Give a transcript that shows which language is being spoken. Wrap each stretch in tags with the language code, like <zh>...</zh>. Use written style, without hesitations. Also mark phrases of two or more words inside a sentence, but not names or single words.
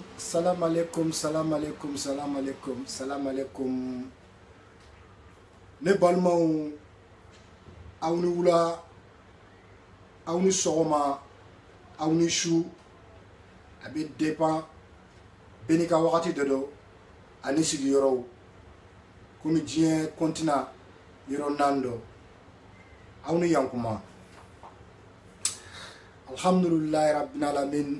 <ar>السلام عليكم، السلام عليكم، السلام عليكم، السلام عليكم.</ar> <bm>Ne balmaw aw ni wula aw ni sɔgɔma aw ni su a bɛ dépend bɛɛ n'i ka wagati de don ani sigiyɔrɔw komi diɲɛ continent yɔrɔ 4 don aw ni yankuma</bm> <ar>الحمد لله رب العالمين.</ar>